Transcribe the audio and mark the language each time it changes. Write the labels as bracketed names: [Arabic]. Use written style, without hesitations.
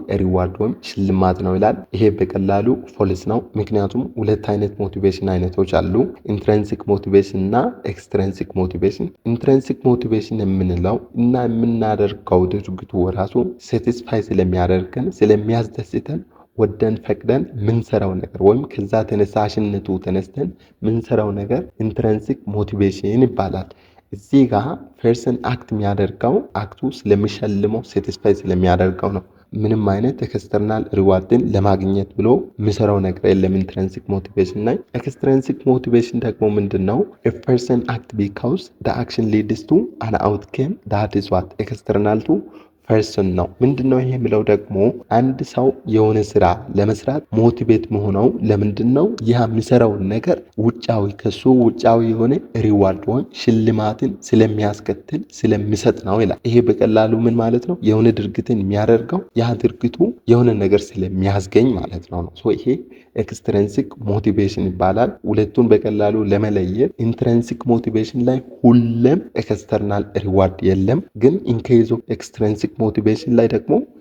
[Amharic] ሪዋርድ ወይም ሽልማት ነው ይላል። ይሄ በቀላሉ ፎልስ ነው። ምክንያቱም ሁለት አይነት ሞቲቬሽን አይነቶች አሉ፣ ኢንትሪንሲክ ሞቲቬሽን እና ኤክስትሪንሲክ ሞቲቬሽን። ኢንትሪንሲክ ሞቲቬሽን የምንለው እና የምናደርገው ድርጊቱ ራሱ ሳቲስፋይ ስለሚያደርገን ስለሚያስደስተን ወደን ፈቅደን ምንሰራው ነገር ወይም ከዛ ተነሳሽነቱ ተነስተን ምንሰራው ነገር ኢንትሪንሲክ ሞቲቬሽን ይባላል። እዚህ ጋር ፐርሰን አክት የሚያደርገው አክቱ ስለሚሸልመው ሳቲስፋይ ስለሚያደርገው ነው። ምንም አይነት ኤክስተርናል ሪዋርድን ለማግኘት ብሎ የሚሰራው ነገር የለም ኢንትሪንሲክ ሞቲቬሽን ላይ። ኤክስትሪንሲክ ሞቲቬሽን ደግሞ ምንድነው? [English] a person act because the action leads to an outcome that is what external to [Amharic] ፐርሰን ነው። ምንድነው ይሄ የሚለው ደግሞ አንድ ሰው የሆነ ስራ ለመስራት ሞቲቬት መሆነው ለምንድነው? ያ የሚሰራውን ነገር ውጫዊ ከሱ ውጫዊ የሆነ ሪዋርድ ወይም ሽልማትን ስለሚያስከትል ስለሚሰጥ ነው ይላል። ይሄ በቀላሉ ምን ማለት ነው? የሆነ ድርጊትን የሚያደርገው ያ ድርጊቱ የሆነ ነገር ስለሚያስገኝ ማለት ነው። ይሄ ኤክስትሪንሲክ ሞቲቬሽን ይባላል። ሁለቱን በቀላሉ ለመለየት ኢንትሪንሲክ ሞቲቬሽን ላይ ሁሌም ኤክስተርናል ሪዋርድ የለም፣ ግን ኢንኬዝ ኦፍ ኤክስትሪንሲክ ሞቲቬሽን ላይ ደግሞ